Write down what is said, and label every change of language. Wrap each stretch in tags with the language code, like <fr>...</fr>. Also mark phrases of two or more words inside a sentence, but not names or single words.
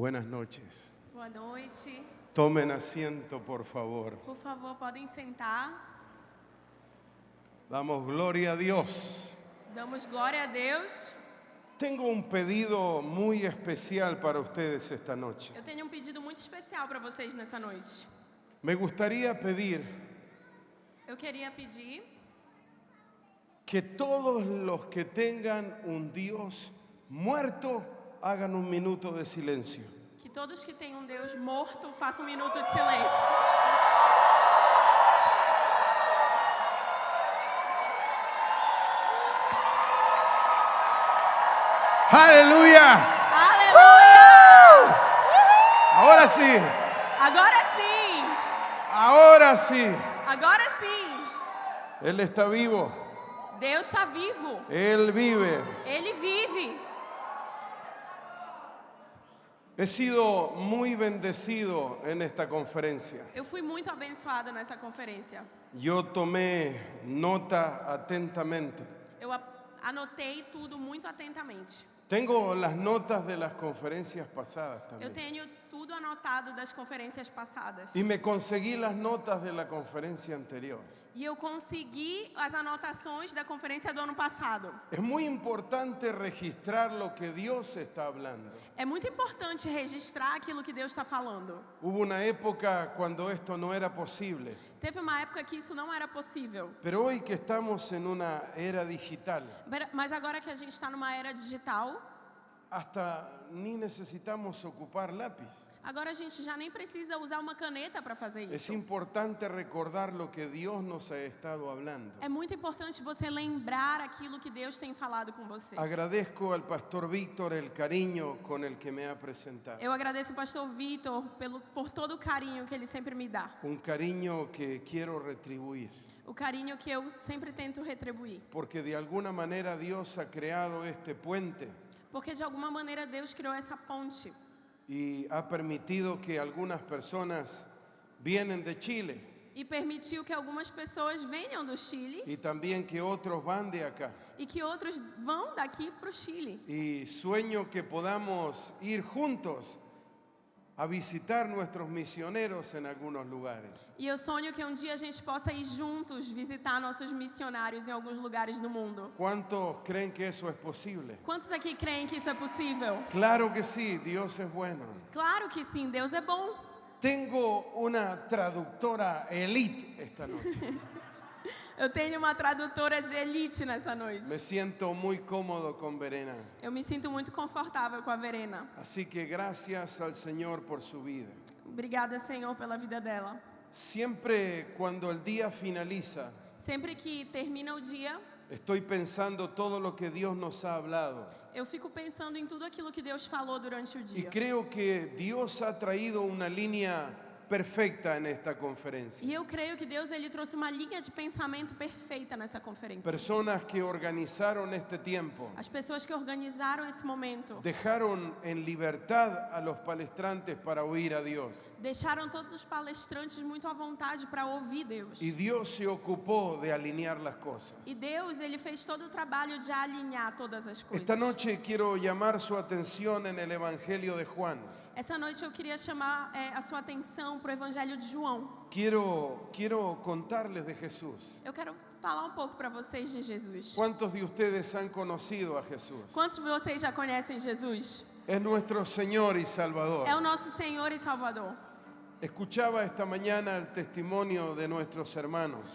<es>Buenas noches.</es> <pt>Boa noite.</pt> <es>Tomen asiento, por favor.</es> <pt>Por favor, podem sentar.</pt> <es>Damos gloria a Dios.</es> <pt>Damos glória a Deus.</pt> <es>Tengo un pedido muy especial para ustedes esta noche.</es> <pt>Eu tenho um pedido muito especial para vocês nessa noite.</pt> <es>Me gustaría pedir</es> <pt>Eu queria pedir</pt> <es>que todos los que tengan un Dios muerto hagan un minuto de silencio.</es> <pt>que todos que têm um Deus morto façam um minuto de silêncio.</pt> <es>¡Aleluya!</es> <pt>Aleluia!</pt> <es>Ahora sí,</es> <pt>Agora sim!</pt> <es>ahora sí.</es> <pt>Agora sim!</pt> <es>Él está vivo,</es> <pt>Deus está vivo.</pt> <es>Él vive.</es> <pt>Ele vive.</pt> <es>He sido muy bendecido en esta conferencia.</es> <pt>Eu fui muito abençoada nessa conferência.</pt> <es>Yo tomé nota atentamente.</es> <pt>Eu anotei tudo muito atentamente.</pt> <es>Tengo las notas de las conferencias pasadas</es> <pt>Eu</pt> <es>también.</es> <pt>tenho tudo anotado das conferências passadas.</pt> <es>Y me conseguí las notas de la conferencia anterior.</es> <pt>E eu consegui as anotações da conferência do ano passado.</pt> <es>Es muy importante registrar lo que Dios está hablando.</es> <pt>É muito importante registrar aquilo que Deus está falando.</pt> <es>Hubo una época cuando esto no era posible,</es> <pt>Teve uma época que isso não era possível.</pt> <es>pero hoy que estamos en una era digital,</es> <pt>Mas agora que a gente está numa era digital,</pt> <es>hasta ni necesitamos ocupar lápiz.</es> <pt>agora a gente já nem precisa usar uma caneta para fazer</pt> <es>Es</es> <pt>isso.</pt> <es>importante recordar lo que Dios nos ha estado hablando.</es> <pt>É muito importante você lembrar aquilo que Deus tem falado com você.</pt> <es>Agradezco al pastor Víctor el cariño con el que me ha presentado.</es> <pt>Eu agradeço o pastor Vitor por todo o carinho que ele sempre me dá.</pt> <es>Un cariño que quiero retribuir,</es> <pt>O carinho que eu sempre tento retribuir.</pt> <es>porque de alguna manera Dios ha creado este puente</es> <pt>Porque de alguma maneira Deus criou essa ponte.</pt> <es>y ha permitido que algunas personas vienen de Chile</es> <pt>E permitiu que algumas pessoas venham do Chile</pt> <es>y también que otros van de acá.</es> <pt>e que outros vão daqui para o Chile.</pt> <es>Y sueño que podamos ir juntos a visitar nuestros misioneros en algunos lugares.</es> <pt>E eu sonho que um dia a gente possa ir juntos visitar nossos missionários em alguns lugares do mundo.</pt> <es>¿Cuántos creen que eso es posible?</es> <pt>Quantos aqui creem que isso é possível?</pt> <es>Claro que sí, Dios es bueno.</es> <pt>Claro que sim, Deus é bom.</pt> <es>Tengo una traductora elite esta noche.</es> <pt>Eu tenho uma tradutora de elite nessa</pt> <es>Me</es> <pt>noite.</pt> <es>siento muy cómodo con Verena.</es> <pt>Eu me sinto muito confortável com a Verena.</pt> <es>Así que gracias al Señor por su vida.</es> <pt>Obrigada, Senhor, pela vida dela.</pt> <es>Siempre cuando el día finaliza,</es> <pt>Sempre que termina o dia,</pt> <es>estoy pensando todo lo que Dios nos ha hablado.</es> <pt>eu fico pensando em tudo aquilo que Deus falou durante o</pt> <es>Y</es> <pt>dia.</pt> <es>creo que Dios ha traído una línea perfecta en esta conferencia.</es> <pt>E eu creio que Deus ele trouxe uma linha de pensamento perfeita nessa conferência.</pt> <es>Personas que organizaron este tiempo</es> <pt>As pessoas que organizaram esse momento</pt> <es>dejaron en libertad a los palestrantes para oír a Dios.</es> <pt>deixaram todos os palestrantes muito à vontade para ouvir Deus.</pt> <es>Y Dios se ocupó de alinear las cosas.</es> <pt>E Deus ele fez todo o trabalho de alinhar todas as coisas.</pt> <es>Esta noche quiero llamar su atención en el Evangelio de Juan.</es> <pt>Essa noite eu queria chamar a sua atenção para o Evangelho de João.</pt> <es>Quiero contarles de Jesús.</es> <pt>Eu quero falar um pouco para vocês de Jesus.</pt> <es>¿Cuántos de ustedes han conocido a Jesús?</es> <pt>Quantos de vocês já conhecem Jesus?</pt> <es>Es nuestro Señor y Salvador.</es> <pt>É o nosso Senhor e Salvador.</pt> <es>Escuchaba esta mañana el testimonio de nuestros hermanos</es>